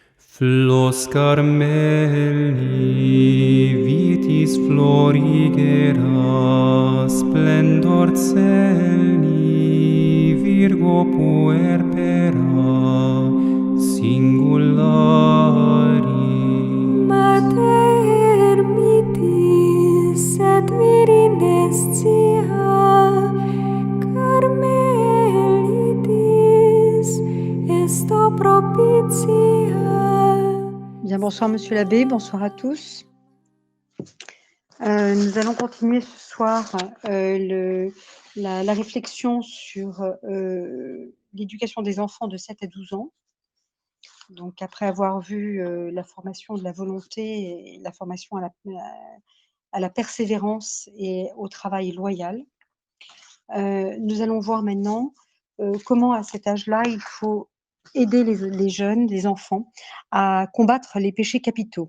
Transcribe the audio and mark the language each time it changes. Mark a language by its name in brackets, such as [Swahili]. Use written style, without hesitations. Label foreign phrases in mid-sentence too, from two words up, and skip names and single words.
[Latin] Flos Carmeli, vitis florigera, splendor celi, Virgo puerpera, singulari. Mater mitis et virinescia, Carmelitis esto propitia. [French] Bien, bonsoir Monsieur l'abbé, bonsoir à tous. Nous allons continuer ce soir la réflexion sur l'éducation des enfants de 7 à 12 ans. Donc après avoir vu la formation de la volonté et la formation à la persévérance et au travail loyal, nous allons voir maintenant comment à cet âge-là, il faut aider les jeunes, les enfants, à combattre les péchés capitaux.